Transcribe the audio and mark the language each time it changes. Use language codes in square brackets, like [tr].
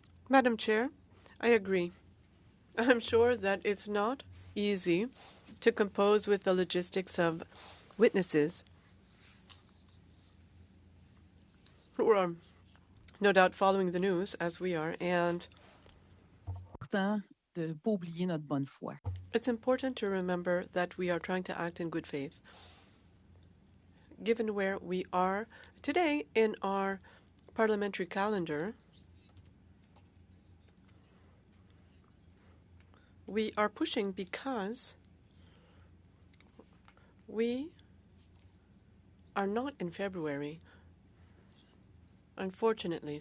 [en] Madam Chair, I agree. I'm sure that it's not easy to compose with the logistics of witnesses who are no doubt following the news as we are, and [fr] important de ne pas oublier notre bonne foi. [en] it's important to remember that we are trying to act in good faith. Given where we are today in our parliamentary calendar, we are pushing because we are not in February, unfortunately.